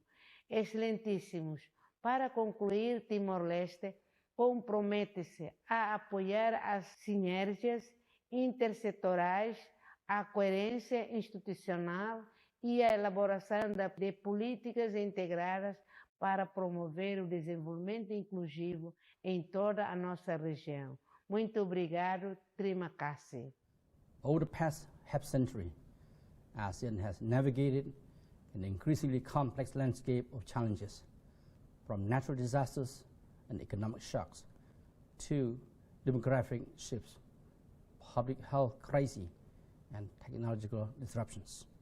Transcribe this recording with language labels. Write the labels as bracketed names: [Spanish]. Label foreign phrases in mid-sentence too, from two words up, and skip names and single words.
[Portuguese] Excelentíssimos, para concluir, Timor-Leste compromete-se a apoiar as sinergias intersetoriais, a coerência institucional e a elaboração de políticas integradas para promover o desenvolvimento inclusivo em toda a nossa região. Muito obrigado, [Indonesian] terima kasih. [English] Over the past half-century, ASEAN has navigated an increasingly complex landscape of challenges, from natural disasters and economic shocks to demographic shifts, public health crises, and technological disruptions.